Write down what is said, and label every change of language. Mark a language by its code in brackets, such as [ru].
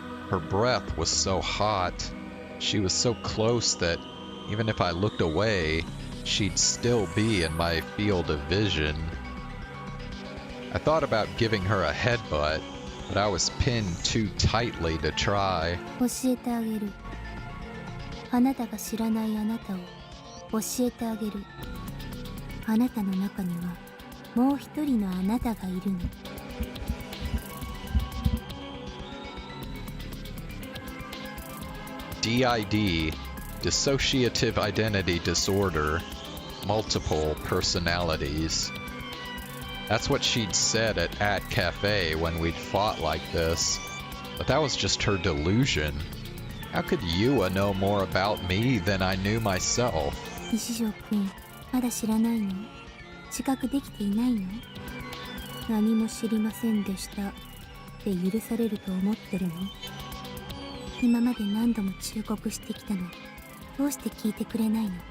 [en] Her breath was so hot. She was so close that even if I looked away, she'd still be in my field of vision. I thought about giving her a headbutt, but I was pinned too tightly to try. [ja] 教えてあげる。あなたが知らないあなたを教えてあげる。あなたの中にはもう一人のあなたがいるの。 [en] DID, Dissociative Identity Disorder, Multiple Personalities. That's what she'd said at Cafe when we'd fought like this. But that was just her delusion. How could Yua know more about me than I knew myself? [ja] 西条くん、まだ知らないの？自覚できていないの？何も知りませんでしたって許されると思ってるの？今まで何度も忠告してきたのに、どうして聞いてくれないの？